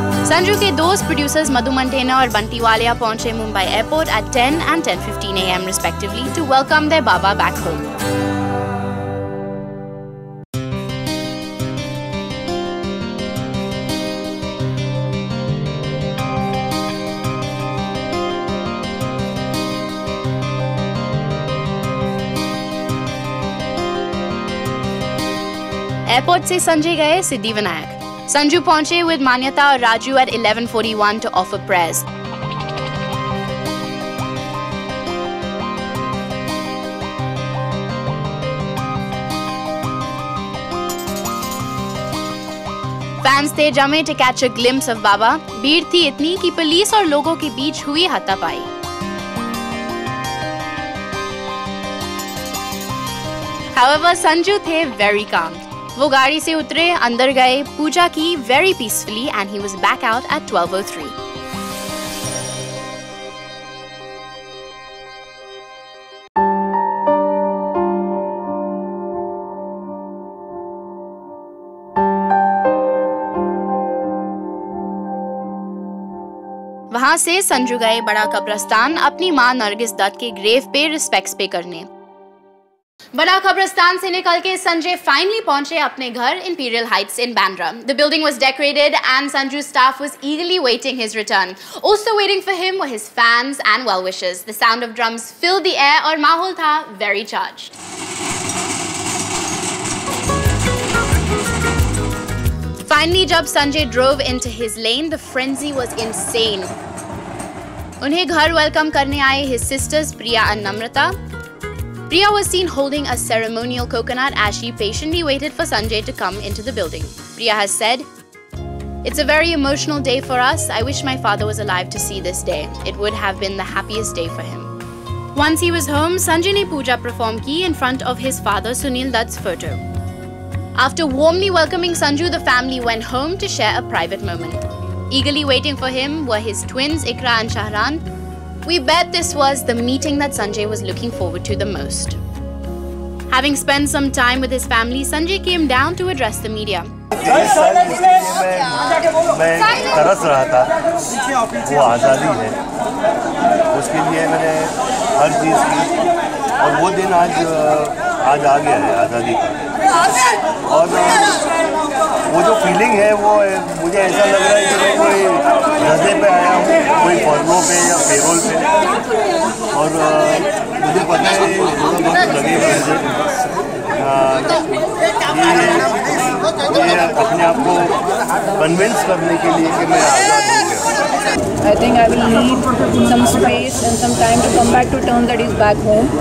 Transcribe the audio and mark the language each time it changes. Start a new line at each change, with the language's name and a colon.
Hindi: संजू के दोस्त प्रोड्यूसर्स मधु मंटेना और बंटी वालिया पहुंचे Mumbai airport
English: at 10 and 10:15 a.m. respectively to welcome their Baba back home.
Hindi: Airport से संजय गए सिद्धिविनायक. संजू पहुंचे
English: with Maanayata और Raju at 11:41 to offer prayers.
Hindi: Fans थे जमे
English: to catch a glimpse of Baba.
Hindi: भीड़ थी इतनी कि पुलिस और लोगों के बीच हुई हाथापाई.
English: However,
Hindi: संजू थे
English: very calm.
Hindi: वो गाड़ी से उतरे, अंदर गए, पूजा की
English: very peacefully and he was back out at 12:03.
Hindi: वहाँ से संजू गए बड़ा कब्रिस्तान अपनी माँ नरगिस दत्त के ग्रेव पे रिस्पेक्ट्स पे करने. बड़ा कब्रिस्तान से निकल के संजय फाइनली पहुंचे अपने घर Imperial Heights in Bandra.
English: The building was decorated and Sanju's staff was eagerly waiting his return. Also waiting for him were his fans and well-wishers. The sound of drums filled the air
Hindi: और माहौल था
English: very charged. Finally,
Hindi: जब Sanjay
English: drove into his lane, the frenzy was insane.
Hindi: उन्हें घर welcome करने आए
English: his sisters Priya and Namrata. Priya was seen holding a ceremonial coconut as she patiently waited for Sanjay to come into the building. Priya has said, "It's a very emotional day for us. I wish my father was alive to see this day. It would have been the happiest day for him." Once he was home,
Hindi: Sanjay ne puja perform ki
English: in front of his father Sunil Dutt's photo. After warmly welcoming Sanju, the family went home to share a private moment. Eagerly waiting for him were his twins Ikra and Shahran. We bet this was the meeting that Sanjay was looking forward to the most. Having spent some time with his family, Sanjay came down to address the media.
Hindi: मैं तरस रहा था, वो आज़ादी है, उसके लिए मैंने हर चीज़ की और वो दिन आज आ गया है आज़ादी का। और वो जो फीलिंग है वो मुझे ऐसा लग रहा है कि मैं कोई धंधे पे आया हूँ, कोई फॉर्मों पे या पेरोल पे, और मुझे पता है थोड़ा वक्त लगेगा मुझे अपने आप को कन्विंस करने के लिए कि मैं आज़ाद हूँ।
English: I think I will need some space and some time to come back to terms that he's back home.